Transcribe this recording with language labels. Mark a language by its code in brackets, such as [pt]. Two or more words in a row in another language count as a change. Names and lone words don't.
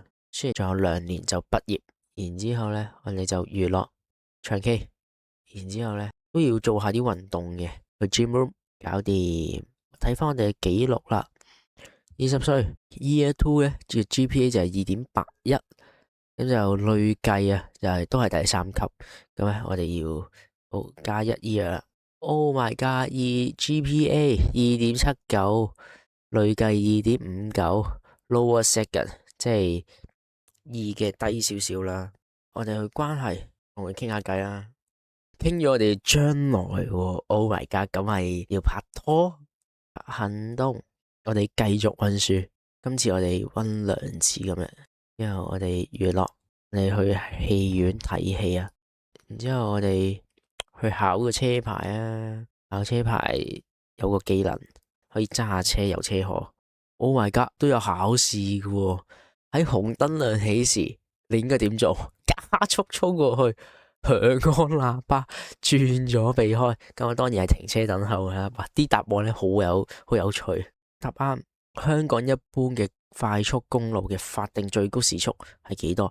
[yue] 雖然仲有2年就畢業，然之後咧我哋就娛樂唱 K， 然之後咧都要做下啲運動嘅，去 [en] gym room [yue] 搞掂。睇翻我哋嘅記錄啦，20歲 Year 2咧，GPA 就係2.81，咁就累計啊，就係都係第3級。咁咧我哋要加1 year 啦。 [en] Oh my god， [yue] GPA 2.79，累計 2.59， [en] lower second， [yue] 即係2嘅低少少啦。我哋去關係同佢傾下偈啦，傾咗我哋將來喎。 [en] Oh my god， [yue] 咁係要拍拖。行動，我哋繼續溫書，今次我哋溫2次咁樣。之後我哋娛樂，我哋去戲院睇戲啊。然之後我哋去考個車牌啊，考車牌有個技能可以揸下車遊車河。 [en] Oh my god， [yue] 都有考試嘅喎。喺紅燈亮起時，你應該點做？加速衝過去，響安喇叭，轉咗避開。咁我當然係停車等候啦。啲答案咧好有趣。答啱，香港一般嘅快速公路嘅法定最高時速係幾多？